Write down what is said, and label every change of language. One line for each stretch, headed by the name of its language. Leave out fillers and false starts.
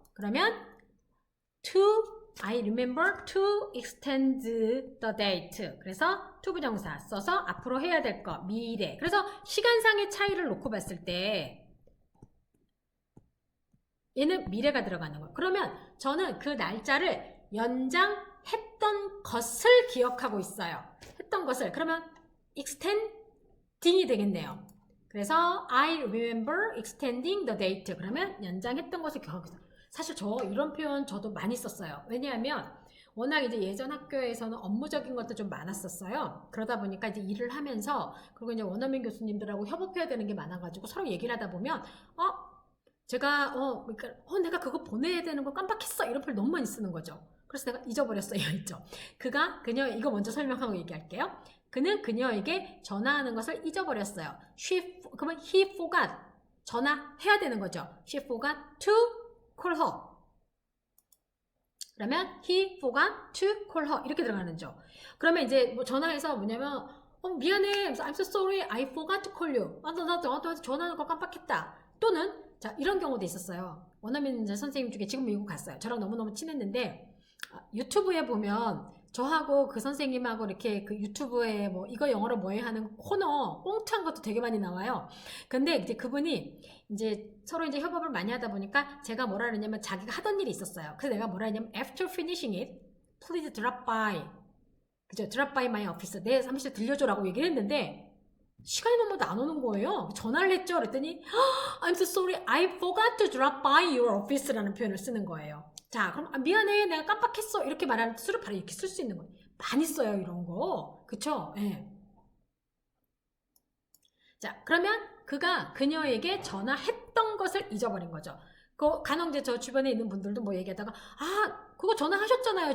English: 그러면 I remember to extend the date.
Korean: 그래서 to 부정사 써서 앞으로 해야 될 거, 미래. 그래서 시간상의 차이를 놓고 봤을 때 얘는 미래가 들어가는 거예요. 그러면 저는 그 날짜를 연장했던 것을 기억하고 있어요. 했던 것을. 그러면 extending이 되겠네요. 그래서
English: I remember extending the date.
Korean: 그러면 연장했던 것을 기억하고 있어요. 사실 이런 표현 저도 많이 썼어요. 왜냐하면 워낙 이제 예전 학교에서는 업무적인 것도 좀 많았었어요. 그러다 보니까 이제 일을 하면서 그리고 이제 원어민 교수님들하고 협업해야 되는 게 많아가지고 서로 얘기를 하다 보면 제가 내가 그거 보내야 되는 거 깜빡했어 이런 표현 너무 많이 쓰는 거죠. 그래서 내가 잊어버렸어요. 있죠. 그녀 이거 먼저 설명하고 얘기할게요. 그는 그녀에게 전화하는 것을 잊어버렸어요. 그러면
English: he forgot.
Korean: 전화해야 되는 거죠.
English: She forgot to call her.
Korean: 그러면
English: he forgot to call her
Korean: 이렇게 들어가는 죠. 그러면 이제 뭐 전화해서 뭐냐면 미안해.
English: I'm so sorry. I forgot to call you.
Korean: 나 전화하는 거 깜빡했다. 또는 자, 이런 경우도 있었어요. 원어민 선생님 중에 지금 미국 갔어요. 저랑 너무너무 친했는데 유튜브에 보면 저하고 그 선생님하고 이렇게 그 유튜브에 뭐 이거 영어로 뭐해 하는 코너 꽁트한 것도 되게 많이 나와요. 근데 이제 그분이 이제 서로 이제 협업을 많이 하다 보니까 제가 뭐라 그랬냐면 자기가 하던 일이 있었어요. 그래서 내가 뭐라 했냐면
English: after finishing it, please drop by.
Korean: 그죠?
English: drop by my office.
Korean: 내 사무실 들려줘라고 얘기를 했는데 시간이 넘어도 안 오는 거예요. 전화를 했죠. 그랬더니
English: I'm so sorry. I forgot to drop by your office
Korean: 라는 표현을 쓰는 거예요. 자, 그럼 미안해. 내가 깜빡했어. 이렇게 말하는 뜻으로 바로 이렇게 쓸 수 있는 거예요. 많이 써요. 이런 거. 그쵸? 예. 자, 그러면 그가 그녀에게 전화했던 것을 잊어버린 거죠. 간혹 이제 저 주변에 있는 분들도 뭐 얘기하다가 그거 전화하셨잖아요.